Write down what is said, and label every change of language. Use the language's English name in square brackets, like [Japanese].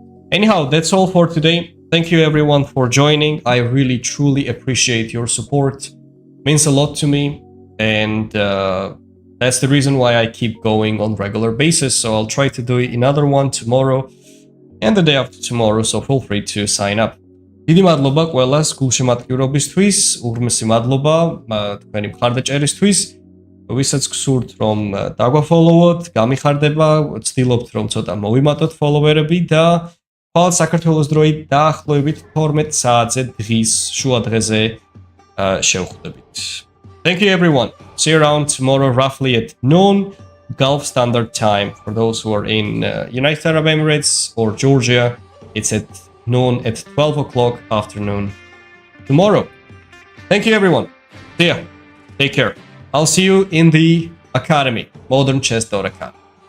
[English] Anyhow, that's all for today. Thank you everyone for joining. I really truly appreciate your support. It means a lot to me, and that's the reason why I keep going on regular basis. So I'll try to do another one tomorrow and the day after tomorrow, so feel free to sign up. [Georgian] Დიდი მადლობა ყველას გულშემატკივრობისთვის, უღრმესი მადლობა თქვენი მხარდაჭერისთვის, ვისაც გსურთ რომ დაგვაფოლოვოთ, გამიხარდება, ვცდილობთ რომ ცოტა მოვიმატოთ ფოლოვერები და თვალ საქართველოს დროით დაახლოებით 12 საათზე დღის შუა დღეზე [Arabic] شوخ بيت. [English] Thank you everyone. See you around tomorrow roughly at noon Gulf Standard Time. For those who are in United Arab Emirates or Georgia, it's at noon at 12 o'clock afternoon tomorrow. Thank you everyone. See ya. Take care. I'll see you in the academy, Modern Chess Academy.